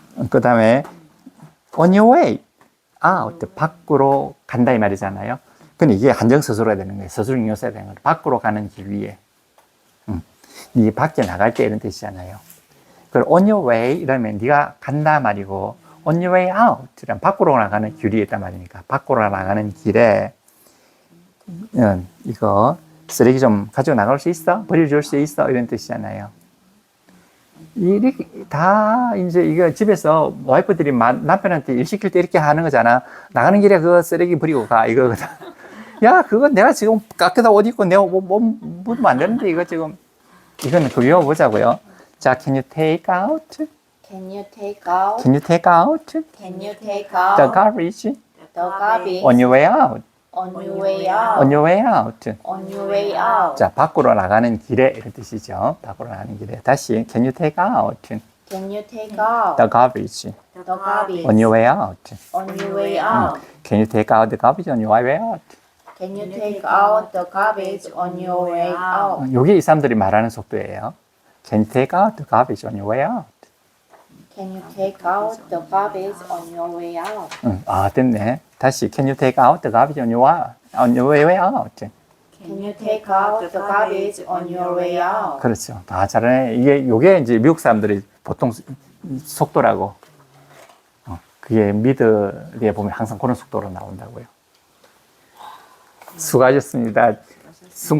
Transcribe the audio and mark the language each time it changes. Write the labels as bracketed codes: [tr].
[ko] 그 다음에 [en] on your way. out. [ko] 밖으로 간다 이 말이잖아요. 근데 이게 한정서술어야 되는 거예요. 서술응용사야 되는 거예요. 밖으로 가는 길 위에. 네 밖에 나갈 때 이런 뜻이잖아요. 그리고 on your way 이러면 네가 간다 말이고 on your way out 이러면 밖으로 나가는 길이 있단 말이니까 밖으로 나가는 길에 이거 쓰레기 좀 가지고 나갈 수 있어? 버려줄 수 있어? 이런 뜻이잖아요. 이렇게 다 이제 이거 집에서 와이프들이 남편한테 일 시킬 때 이렇게 하는 거잖아. 나가는 길에 그 쓰레기 버리고 가 이거거든. 야 그거 내가 지금 깎여다 옷 입고 내가 묻으면 안 되는데 이거 지금 이거는 그 외워보자고요. [en] 자, can you take out? Can you take out? Can you take out Can you take the out garbage the garbage on your way out? on your way out? On your way out. On your way out. [ko] 자, 밖으로 나가는 길에 이런 뜻이죠. 밖으로 나가는 길에. 다시 [en] can you take out Can you take out the garbage the garbage on your way out? on your way out? Can you take out the garbage on your way out? Can you take out the garbage on your way out? [ko] 요게 이 사람들이 말하는 속도예요. [en] Can you take out the garbage on your way out? Can you take out the garbage on your way out? [ko] 아, 됐네. 다시 [en] can you take out the garbage on your way out? Can you take out the garbage on your way out? [ko] 그렇죠. 다 잘하네. 요게 이제 미국 사람들이 보통 속도라고. 그게 미드에 보면 항상 그런 속도로 나온다고요. 수고하셨습니다. 순간